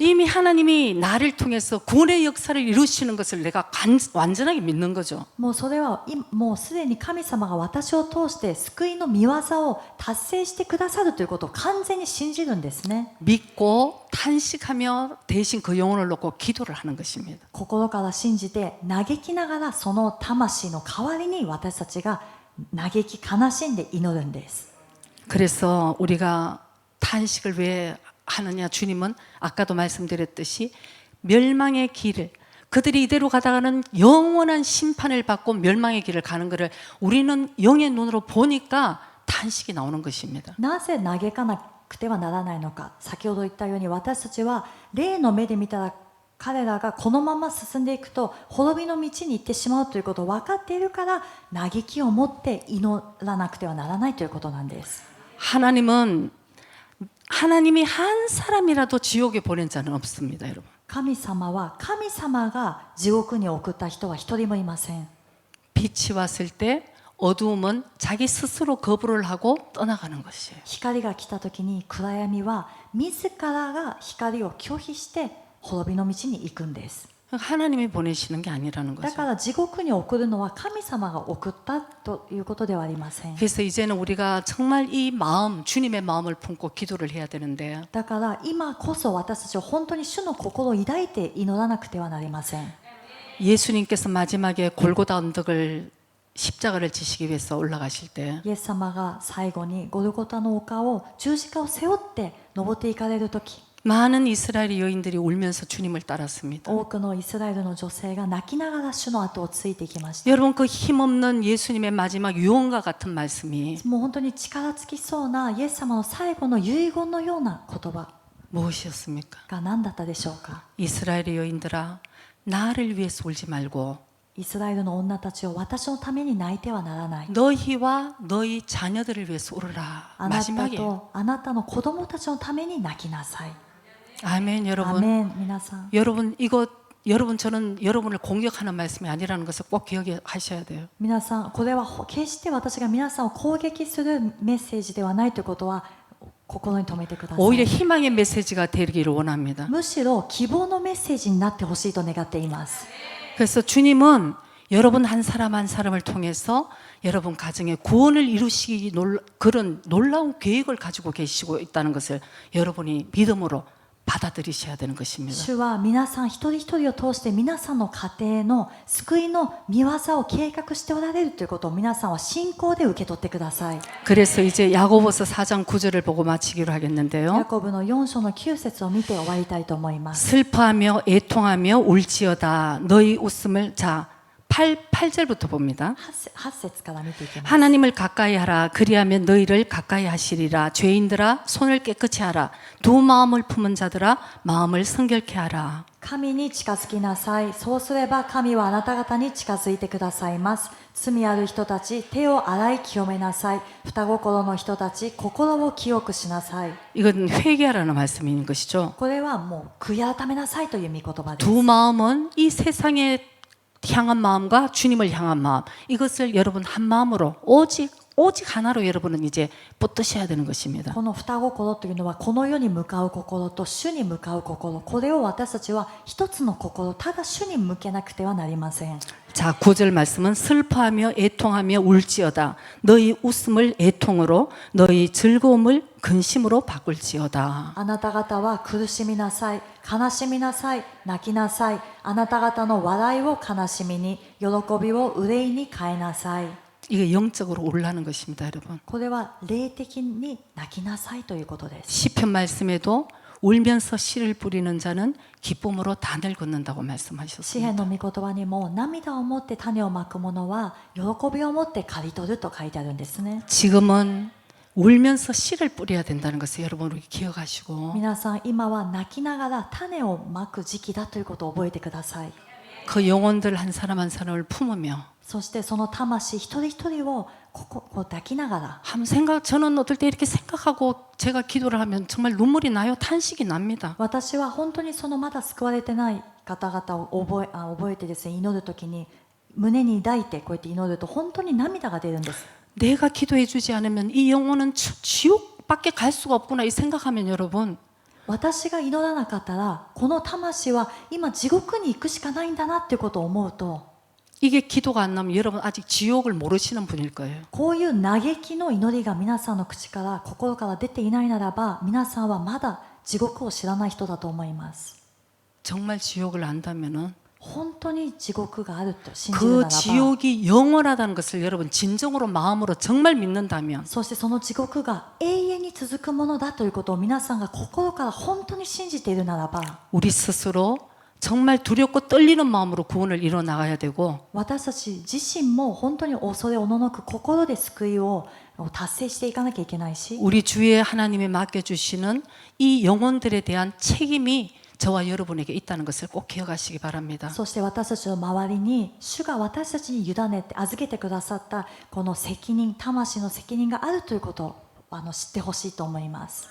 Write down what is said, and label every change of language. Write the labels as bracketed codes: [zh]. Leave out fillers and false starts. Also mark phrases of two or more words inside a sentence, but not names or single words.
[ko] 이미 하나님이 나를 통해서 구원의 역사를 이루시는 것을 내가 완전하게 믿는 거죠. [ja] もうそれはもうすでに神様が私を通して救いの御業を達成してくださるということを完全に信じるんですね。 [ko] 믿고 탄식하며 대신 그 영혼을 놓고 기도를 하는 것입니다. [ja] 心から信じて嘆きながらその魂の代わりに私たちが嘆き悲しんで祈るんです。 [ko] 그래서 우리가 탄식을 왜 하느냐? 주님은 아까도 말씀드렸듯이 멸망의 길을 그들이 이대로 가다가는 영원한 심판을 받고 멸망의 길을 가는 것을 우리는 영의 눈으로 보니까 탄식이 나오는 것입니다. [ja] なぜ嘆かなくてはならないのか。先ほど言ったように私たちは霊の目で見たら彼らがこのまま進んでいくと滅びの道に行ってしまうということを分かっているから嘆きを持って祈らなくてはならないということなんです。 [ko] 하나님은 하나님이 한 사람이라도 지옥에 보낸 자는 없습니다, 여러분. [ja] 神様は神様が地獄に送った人は一人もいません。 [ko] 빛이 왔을 때 어두움은 자기 스스로 거부를 하고 떠나가는 것이에요. [ja] 光が来た時に暗闇は自らが光を拒否して滅びの道に行くんです。 [ko] 하나님이 보내시는 게 아니라는 [ja] だ [ko] 거죠. [ja] から地獄に送るのは神様が送ったということではありません。 [ko] 그래서 이제는 우리가 정말 이 마음, 주님의 마음을 품고 기도를 해야 되는데 [ja] だから今こそ私たちは本当に主の心を抱いて祈らなくてはなりません。 [ko] 예수님께서 마지막에 골고다 언덕을 십자가를 지시기 위해서 올라가실 때 [ja] イエス様が最後にゴルゴタの丘を十字架を背負って登っていかれる時、 [ko] 많은 이스라엘 여인들이 울면서 주님을 따랐습니다. [ja] 多くのイスラエルの女性が泣きながら主の後をついていきました。 [ko] 여러분 그 힘없는 예수님의 마지막 유언과 같은 말씀이 [ja] もう本当に力尽きそうなイエス様の最後の遺言のような言葉 [ko] 무엇이었습니까? [ja] が何だったでしょうか。 [ko] 이스라엘의 여인들아 나를 위해서 울지 말고 [ja] イスラエルの女たちを私のために泣いてはならない。 [ko] 너희와 너희 자녀들을 위해서 울어라. [ja] あなた [ko] 마지막에 [ja] とあなたの子供たちのために泣きなさい。 [ko] 아멘 [ja] ア [ko] 여러분. [ja] メン。皆さん、 [ko] 여러분 이거 여러분 저는 여러분을 공격하는 말씀이 아니라는 것을 꼭 기억하셔야 돼요. [ja] 皆さん、これは決して私が皆さんを攻撃するメッセージではないということは心に留めてくださ [ko] 오히려 [ja] い。 [ko] 희망의 메시지가 되기를 원합니다. [ja] むしろ希望のメッセージになってほしいと願っています。 [ko] 그래서 주님은 여러분 한 사람 한 사람을 통해서 여러분 가정에 구원을 이루시기 그런 놀라운 계획을 가지고 계시고 있다는 것을 여러분이 믿음으로 받아들이셔야 되는 것입니다. [ja] 主は皆さん一人一人を通して皆さんの家庭の救いの御業を計画しておられるということを皆さんは信仰で受け取ってください。 [ko] 그래서 이제 야고보서 4장 9절을 보고 마치기로 [ja] ヤ [ko] 하겠는데요. [ja] コブの4章の9節を見て終わりたいと思います。 [ko] 슬퍼하며 애통하며 울지어다 너희 웃음을 8절부터 봅니다. [ja] 8 節から見ていきます。 [ko] 하나님을 가까이 하라 그리하면 너희를 가까이 하시리라 죄인들아 손을 깨끗이 하라 두 마음을 품은 자들아 마음을 성결케 하라 [ja] 神に近づきなさい。そうすれば神はあなた方に近づいてくださいます。罪ある人たち、手を洗い清めなさい。双心の人たち、心を清くしなさい。 [ko] 이건 회개하라는 말씀인 것이죠. [ja] これはもう悔い改めなさいという御言葉です。 [ko] 두 마음은 이 세상에 향한 마음과 주님을 향한 마음 이것을 여러분 한 마음으로 오직 하나로 여러분은 이제 붙드셔야 되는 것입니다. [ja] この双心というのはこの世に向かう心と主に向かう心、これを私たちは一つの心、ただ主に向けなくてはなりません。 [ko] 자, 9절 말씀은 슬퍼하며 애통하며 울지어다 너희 웃음을 애통으로 너희 즐거움을 근심으로 바꿀지어다 [ja] あなた方は苦しみなさい、悲しみなさい、泣きなさい。あなた方の笑いを悲しみに、喜びを憂いに変えなさい。 [ko] 이게 영적으로 올라는 것입니다, 여러분. [ja] これは霊的に泣きなさいということです。 [ko] 시편 말씀에도 울면서 씨를 뿌리는 자는 기쁨으로 단을 걷는다고 [ja] 詩 [ko] 말씀하셨습니다. [ja] 篇の御言葉にも涙を持って種をまく者は喜びを持って刈り取ると書いてあるんですね。 [ko] 지금은 울면서 씨를 뿌려야 된다는 것을 여러분 우리 기억하시고 [ja] 皆さん今は泣きながら種をまく時期だということを覚えてください。 [ko] 그 영혼들 한 사람 한 사람을 품으며 [ja] そしてその魂一人一人をこう抱きながら [ko] 한 생각 저는 어떨 때 이렇게 생각하고 제가 기도를 하면 정말 눈물이 나요. 탄식이 납니다. [ja] 私は本当にそのまだ救われてない方々を覚えてですね、祈るときに胸に抱いてこうやって祈ると本当に涙が出るんです。 [ko] 내가 기도해 주지 않으면 이 영혼은 지옥밖에 갈 수가 없구나 이 생각하면 여러분 [ja] 私が祈らなかったらこの魂は今地獄に行くしかないんだなっていうことを思うと [ko] 이게 기도가 안 나면 여러분 아직 지옥을 모르시는 분일 거예요. [ja] こういう嘆きの祈りが皆さんの口から心から出ていないならば皆さんはまだ地獄を知らない人だと思います。 [ko] 정말 지옥을 안다면은 [ja] 本当に地獄があると信じるなら [ko] 그 [ja] ば [ko] 지옥이 영원하다는 것을 여러분 진정으로 마음으로 정말 믿는다면 [ja] そしてその地獄が永遠に続くものだということを皆さんが心から本当に信じているならば [ko] 우리 스스로 정말 두렵고 떨리는 마음으로 구원을 이뤄 나가야 되고 [ja] 私たち自身も本当に恐れおののく心で救いを達成していかなきゃいけないし [ko] 우리 주위에 하나님이 맡겨주시는 이 영혼들에 대한 책임이 저와 여러분에게 있다는 것을 꼭 기억하시기 바랍니다. [ja] そして私たちの周りに主が私たちに委ねて預けてくださったこの責任魂の責任があるということを知ってほしいと思います。